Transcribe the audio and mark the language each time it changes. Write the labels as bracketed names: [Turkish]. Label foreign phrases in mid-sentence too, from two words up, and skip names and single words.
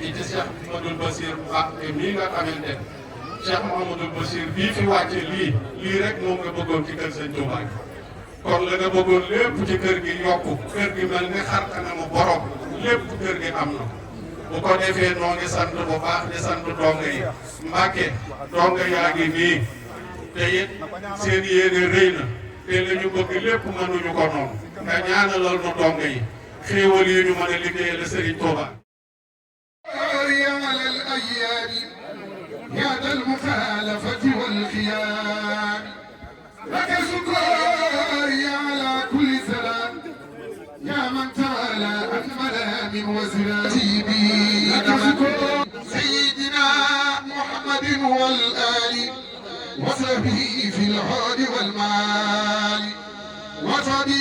[Wolof] ci Cheikh Mouhamadoul Bassir Mbacké mii nga xamante ne Cheikh Mouhamadoul Bassir bii fi wàcce lii rek moom nga bëggoon ci kër sëñ Touba gi kon la nga bëggoon lépp ci kër gi yokku kër gi mel ni xar kanamu borom lépp kër gi am na bu ko defee noo ngi sant bu baax di sant donga yi Mbàkke donga yaa ngi nii te it seen yéene rëy na te la ñu bëgg lépp mënuñu ko noonu nga ñaanalal nu donga yi xéewal yi ñu mën a liggéeyal Serigne Touba. [Arabic] يا ذا المخالفة والخيام لك شكري على كل سلام يا من تعالى عن ملام وزلاتي لك شكر سيدنا محمد والآل وصحبه في العود والمال وصدي